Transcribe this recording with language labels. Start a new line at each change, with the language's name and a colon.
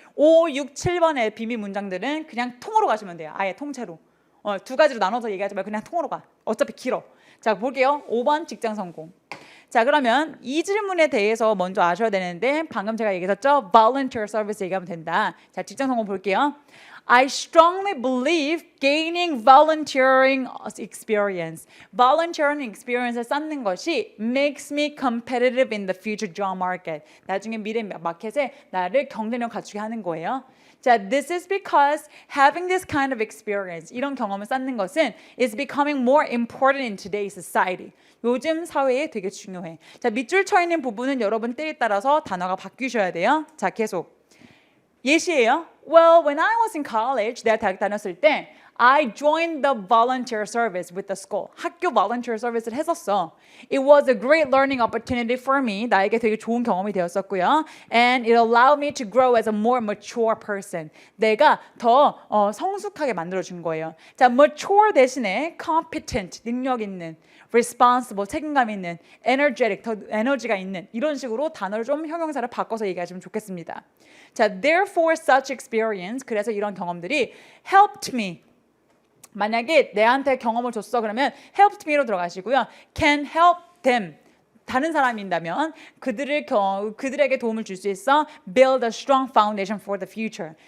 Korean: 5, 6, 7번의 비밀 문장들은 그냥 통으로 가시면 돼요. 아예 통째로. 두 가지로 나눠서 얘기하지 말고 그냥 통으로 가. 어차피 길어. 자, 볼게요. 5번 직장 성공. 자, 그러면 이 질문에 대해서 먼저 아셔야 되는데 방금 제가 얘기했었죠. volunteer service 얘기하면 된다. 자, 직장 성공 볼게요.
English: I strongly believe gaining volunteering experience. volunteering experience를
Korean: 쌓는 것이
English: makes me competitive in the future job market.
Korean: 나중에 미래 마켓에 나를 경쟁력 갖추게 하는 거예요.
English: 자, this is because having this kind of experience,
Korean: 이런 경험을 쌓는 것은
English: is becoming more important in today's society.
Korean: 요즘 사회에 되게 중요해. 자, 밑줄 쳐 있는 부분은 여러분 때에 따라서 단어가 바뀌셔야 돼요. 자, 계속. 예시예요.
English: Well, when I was in college,
Korean: 내가 대학 다녔을 때
English: I joined the volunteer service with the school.
Korean: 학교 volunteer service를 했었어.
English: It was a great learning opportunity for me.
Korean: 나에게 되게 좋은 경험이 되었었고요.
English: And it allowed me to grow as a more mature person.
Korean: 내가 더 성숙하게 만들어준 거예요. 자, mature 대신에 competent, 능력 있는, responsible, 책임감 있는, energetic, 더 에너지가 있는, 이런 식으로 단어를 좀 형용사를 바꿔서 얘기하시면 좋겠습니다.
English: 자, therefore such experience,
Korean: 그래서 이런 경험들이
English: helped me.
Korean: 만약에 내한테 경험을 줬어 그러면 helped me로 들어가시고요.
English: can help them.
Korean: 다른 사람인다면 그들에게 도움을 줄 수 있어.
English: build a strong foundation for the future.